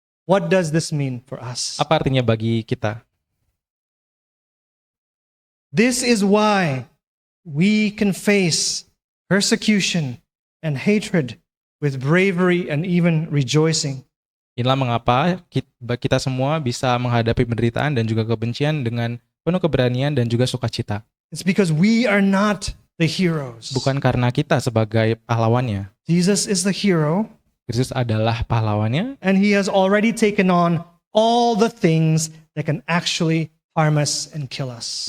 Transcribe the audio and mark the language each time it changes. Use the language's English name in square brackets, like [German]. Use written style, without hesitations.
[English] What does this mean for us? [Indonesian] Apa artinya bagi kita? [English] This is why we can face persecution and hatred with bravery and even rejoicing. [Indonesian] Inilah mengapa kita semua bisa menghadapi penderitaan dan juga kebencian dengan penuh keberanian dan juga sukacita. [English] It's because we are not the heroes. [Indonesian] Bukan karena kita sebagai pahlawannya. [English] Jesus is the hero, [Indonesian] Kristus adalah pahlawannya, [English] and he has already taken on all the things that can actually harm us and kill us.